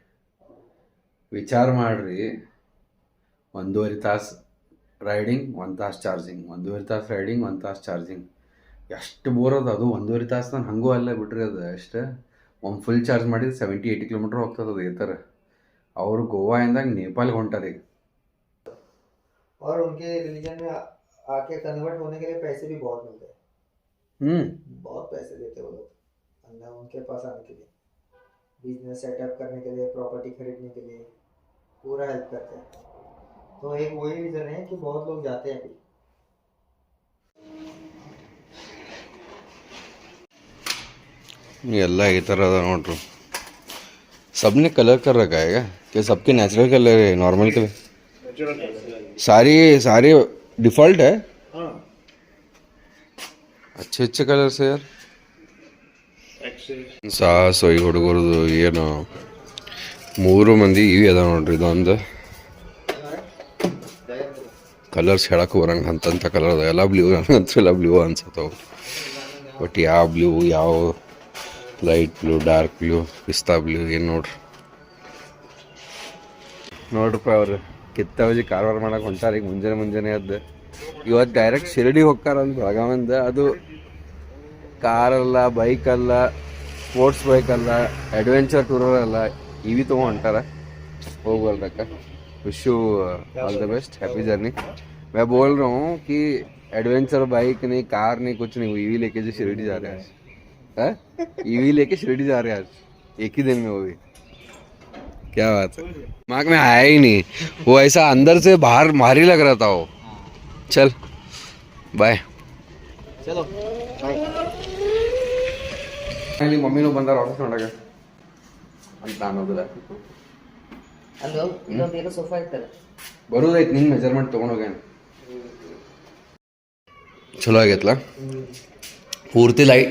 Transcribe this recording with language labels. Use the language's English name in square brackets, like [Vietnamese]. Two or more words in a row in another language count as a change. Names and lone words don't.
[Kannada] ವಿಚಾರ ಮಾಡಿರಿ, 1.5 ತಾಸು ರೈಡಿಂಗ್ 1 ತಾಸು ಚಾರ್ಜಿಂಗ್, 1.5 ತಾಸು ರೈಡಿಂಗ್ 1 ತಾಸು ಚಾರ್ಜಿಂಗ್. ಎಷ್ಟು ಬೋರ್ ಅದು. 1.5 ತಾಸು ನಾನು ಹಂಗೂ ಅಲ್ಲೇ ಬಿಡ್ರಿ. ಅದು ಅಷ್ಟೇ ಒಂದು [English] full charge [Kannada] ಮಾಡಿದ್ರೆ 70-80 ಕಿಲೋಮೀಟ್ರ್ ಹೋಗ್ತದೆ ಅದು. ಈ ಥರ ಅವರು ಗೋವಾಯಿಂದ नेपाल ಹೊಂಟಾರೆ ಈಗ. [Hindi] और उनके रिलीजन में आके कन्वर्ट होने के लिए पैसे भी बहुत मिलते हैं. बहुत पैसे देते वो लोग अंदर उनके पास आने के लिए, [English] business setup [Hindi] करने के लिए, प्रॉपर्टी खरीदने के लिए पूरा हेल्प करते हैं. तो एक वही रीज़न है कि बहुत लोग जाते हैं अभी. [Kannada] ಎಲ್ಲ ಈ ಥರ ಅದ ನೋಡ್ರಿ. [Hindi] सबने कलर कर रखा है क्या? कि सबके [English] natural colour [Hindi] है, [English] normal colour? [Hindi] सारी डिफ़ॉल्ट है. अच्छे कलर्स है यार. [Kannada] ಸಾಹಸೋಯ್ ಹುಡುಗರದು ಏನು 3 ಮಂದಿ ಇವಿ ಅದ ನೋಡ್ರಿ. ಇದೊಂದು ಕಲರ್ಸ್ ಹೇಳಕ್ಕೆ ಬರಂಗೆ ಅಂತಂಥ ಕಲರ್ ಅದ. ಎಲ್ಲ ಬ್ಲೂ ಎಲ್ಲ ಬ್ಲೂ ಅನ್ಸತ್ತವು. ಬಟ್ ಯಾವ ಬ್ಲೂ, ಯಾವ [English] light blue, dark blue, [Kannada] ಪಿಸ್ತಾ ಬ್ಲೂ ಏನು ನೋಡ್ರಪ್ಪ ಅವ್ರು ಕಿತ್ತವಜಿ ಕಾರವಾರ ಮಾಡಕ್ಕೆ ಹೊಂಟಾರ. ಈಗ ಮುಂಜಾನೆ ಅದ್ದು ಇವತ್ತು ಡೈರೆಕ್ಟ್ ಶಿರಡಿ ಹೋಗ್ತಾರ ಅಂತ ಬೆಳಗಾವಿಂದ. ಅದು ಕಾರಲ್ಲ, ಬೈಕಲ್ಲ, ಸ್ಪೋರ್ಟ್ಸ್ ಬೈಕಲ್ಲ, [English] adventure tourer [Kannada] ಅಲ್ಲ, ಇವಿ ತೊಗೊಂಡು ಹೊಂಟಾರ. ಹೋಗ್ಬಲ್ರಕ್ಕ. [English] wish you all the best, happy journey. [Hindi] मैं बोल रहा हूँ कि [English] adventure bike [Hindi] नहीं, कार नहीं, कुछ नहीं, ईवी लेके जो शिरडी जा रहे हैं आज. ईवी लेके शिरडी जा रहे हैं आज, एक ही दिन में. वो भी क्या बात है. दिमाग में आया ही नहीं. वो ऐसा अंदर से बाहर भारी लग रहा था वो. चल बाय. चलो बाय. [Kannada] ಇಲ್ಲಿ ಮಮ್ಮಿನೂ ಬಂದಾರ ಆಫೀಸ್ ನೋಡಕ್ಕೆ ಅಂತ ಅನ್ನೋದಿಲ್ಲ. ಅಲ್ಲೋ ಇನ್ನೊಂದೇನೋ ಸೋಫಾ ಇರ್ತಲ್ಲ, ಬರೋದೈತೆ ನಿನ್ನ ಮೆಜರ್ಮೆಂಟ್ ತೊಗೊಂಡೋಗ್ಯಾನ. ಚಲೋ ಆಗೈತಲ್ಲ ಪೂರ್ತಿ ಲೈಟ್.